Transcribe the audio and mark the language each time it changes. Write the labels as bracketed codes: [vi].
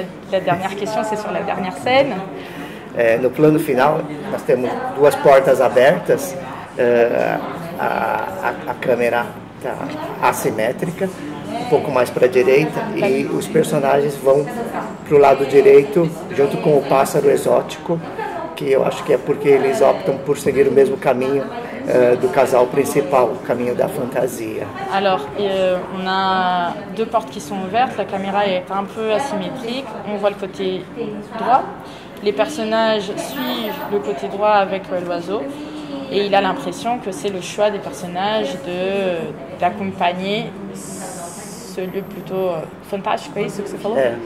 [fr] La dernière question, c'est sur la dernière scène. [pt] No plano final, nós temos duas portas abertas, a câmera está assimétrica, um pouco mais para a direita, e os personagens vão para o lado direito, junto com o pássaro exótico, que eu acho que é porque eles optam por seguir o mesmo caminho do casal principal, o caminho da fantasia. [fr] Alors, on a deux portes qui sont ouvertes, la caméra est un peu asymétrique, on voit le côté droit, les personnages suivent le côté droit avec l'oiseau, et il a l'impression que c'est le choix des personnages d'accompagner ce lieu plutôt fantastique, [pt] é isso que você falou?